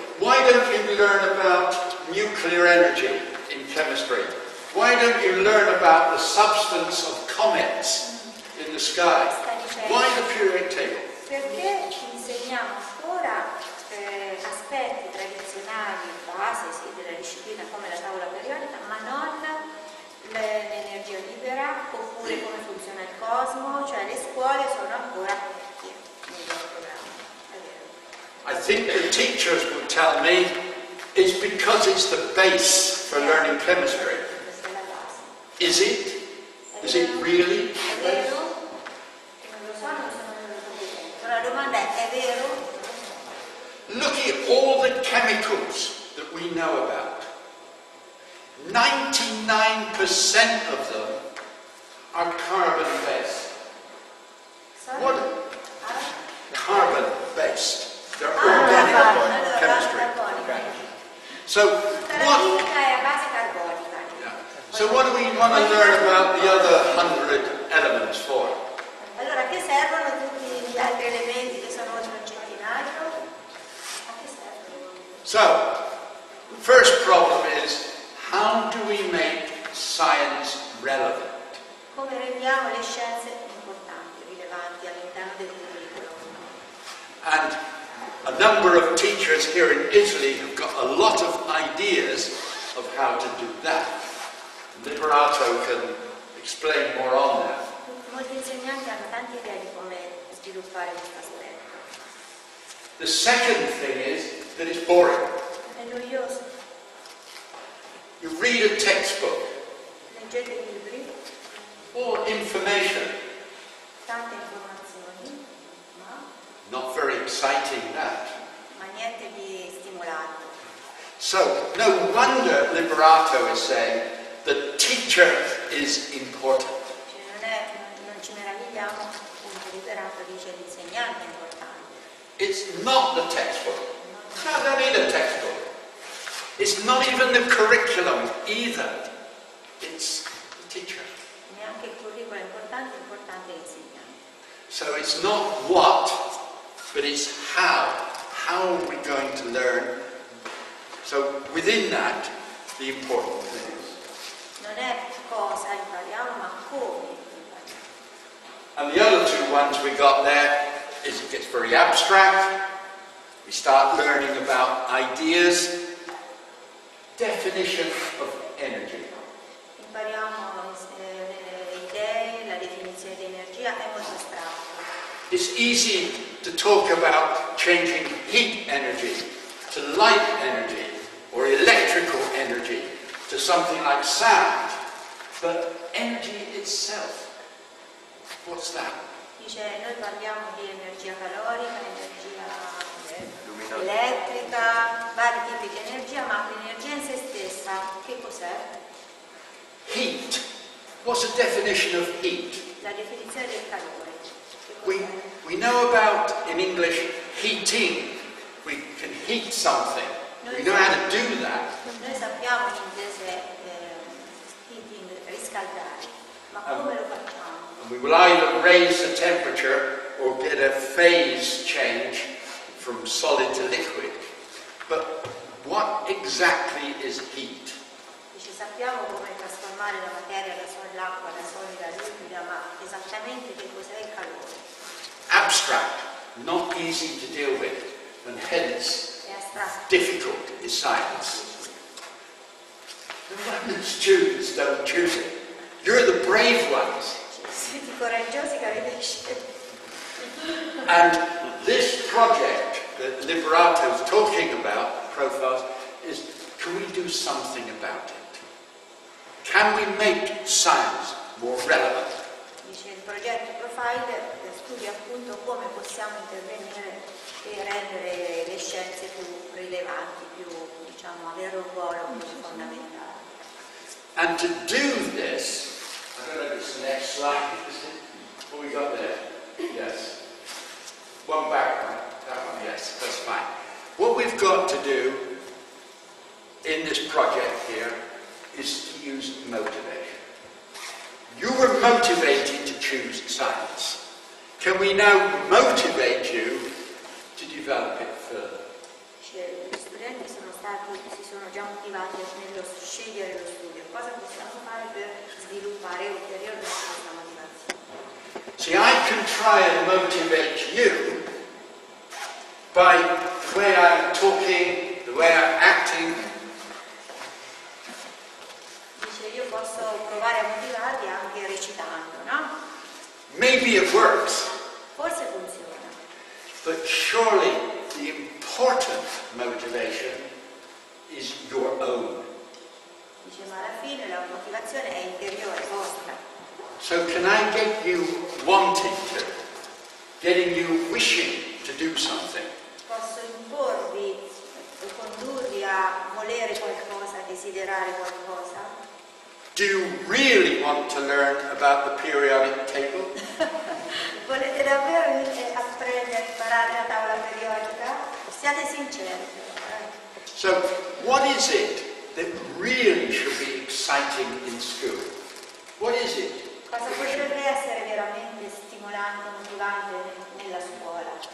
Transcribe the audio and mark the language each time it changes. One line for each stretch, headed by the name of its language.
English: Why don't you learn about nuclear energy in chemistry? Why don't you learn about the substance of comets in the sky? Why the periodic table?
Italian: Perché insegniamo ancora aspetti tradizionali, base sì, della disciplina come la tavola periodica, ma non l'energia libera oppure come funziona il cosmo, cioè le scuole sono ancora vecchie nei loro programmi. È vero.
English: I think the teachers would tell me it's because it's the base for learning chemistry.
Italian: Questa è la base.
English: Is it? Is it really?
Italian: È vero? Non lo so, non sono molto competente. Però la domanda è vero?
English: Look at all the chemicals that we know about. 99% of them are carbon-based. Sorry? What? Carbon-based. They're organic chemistry. So
Italian: Tutta la
English: what?
Italian: chimica è a base carbonica.
English: Yeah. So what do we want to learn about the other 100 elements for?
Italian: Allora, a che servono tutti gli altri elementi che sono oltre un centinaio? A che servono?
English: So, the first problem is, how do we make science relevant?
Italian: Come rendiamo le scienze importanti, rilevanti all'interno del curriculum?
English: And a number of teachers here in Italy have got a lot of ideas of how to do that. Liberato can explain more on that.
Italian: Molti insegnanti hanno tante idee di come sviluppare questo aspetto.
English: The second thing is that it's boring.
Italian: È noioso.
English: You read a textbook,
Italian: Leggete i libri,
English: all information,
Italian: tante informazioni,
English: not very exciting that.
Italian: ma niente di stimolante.
English: So, no wonder Liberato is saying the teacher is important.
Italian: Cioè non ci meravigliamo, appunto Liberato dice l'insegnante è importante.
English: It's not the textbook. No, I don't need a textbook. It's not even the curriculum either. It's the teacher.
Italian: Neanche il curriculum è importante è l'insegnante.
English: So it's not what, but it's how. How are we going to learn? So within that, the important things.
Italian: Non è cosa impariamo, ma come
English: And the other two ones we got there is it gets very abstract. We start learning about ideas, definition of energy.
Italian: Impariamo le idee, la definizione di energia è molto astratto.
English: It's easy to talk about changing heat energy to light energy or electrical energy to something like sound, but energy itself, what's that?
Italian: Dice, noi parliamo di energia calorica, energia elettrica, vari tipi di energia, ma l'energia in se stessa, che cos'è?
English: Heat. What's the definition of heat?
Italian: La definizione del calore.
English: We know about, in English, heating. We can heat something. We know how to do that.
Italian: Noi sappiamo in inglese heating, riscaldare, ma come lo facciamo?
English: And we will either raise the temperature or get a phase change from solid to liquid. But what exactly is heat?
Italian: Dice, sappiamo come trasformare la materia dall'acqua da solida a liquida, ma esattamente che cos'è il calore?
English: Abstract, not easy to deal with, and hence difficult is science. The students don't choose it. You're the brave ones.
Italian: Siete coraggiosi che avete scelto.
English: And this project that Liberato is talking about, profiles, is can we do something about it? Can we make science more relevant?
Italian: Dice, il progetto Profile studia appunto come possiamo intervenire e rendere le scienze più rilevanti, più, diciamo, avere un ruolo più fondamentale.
English: And to do this, I don't know if it's the next slide, is it? What we got there? Yes. One back one. That one, yes, that's fine. What we've got to do in this project here is to use motivation. You were motivated to choose science. Can we now motivate you to develop it further?
Italian: Gli studenti si sono già motivati nello scegliere lo studio. Cosa possiamo fare per sviluppare ulteriormente questa motivazione?
English: See, I can try and motivate you by the way I'm talking, the way I'm acting.
Italian: Dice, io posso provare a motivarli anche recitando, no?
English: Maybe it works,
Italian: Forse funziona,
English: but surely the important motivation is your own.
Italian: dice, ma alla fine la motivazione è interiore, vostra.
English: So can I get you wanting to, getting you wishing to do something?
Italian: Posso imporvi o condurvi a volere qualcosa, a desiderare qualcosa?
English: Do you really want to learn about the periodic table?
Italian: Volete davvero apprendere, imparare la tavola periodica? Siate sinceri.
English: So what is it that really should be exciting in school? What is it?
Italian: Cosa potrebbe essere veramente stimolante, motivante nella scuola?